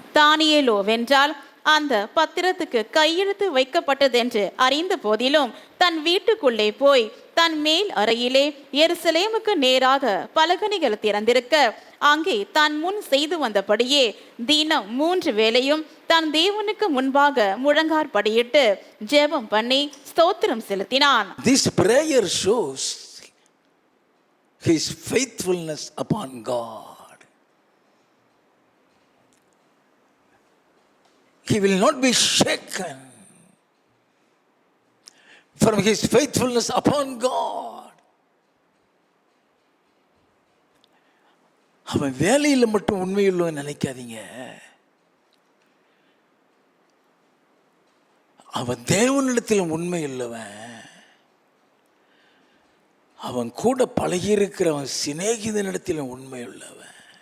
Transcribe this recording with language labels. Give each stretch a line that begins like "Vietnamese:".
Tamil: தானியேலோ வென்றால் அந்த பத்திரத்துக்கு கையெழுத்து வைக்கப்பட்டதென்று அறிந்த போதிலும் தன் வீட்டுக்குள்ளே போய் தன் மேல் அறையிலே எருசலேமுக்கு நேராக பலகணிகள் திறந்திருக்க அங்கே தான் முன் செய்து வந்தபடியே தினம் 3 வேளையும் தன் தேவனுக்கு முன்பாக முழங்காற்படியிட்டு ஜெபம் பண்ணி ஸ்தோத்திரம் செலுத்தினான்.
English: This prayer shows his faithfulness upon God. He will not be shaken from his faithfulness upon God.
Tamil: அவன் வேலையில் மட்டும் உண்மையுள்ளவன் நினைக்காதீங்க. அவன் தேவனிடத்திலும் உண்மை உள்ளவன். அவன் கூட பழகியிருக்கிறவன் சிநேகிதனிடத்திலும் உண்மை உள்ளவன்.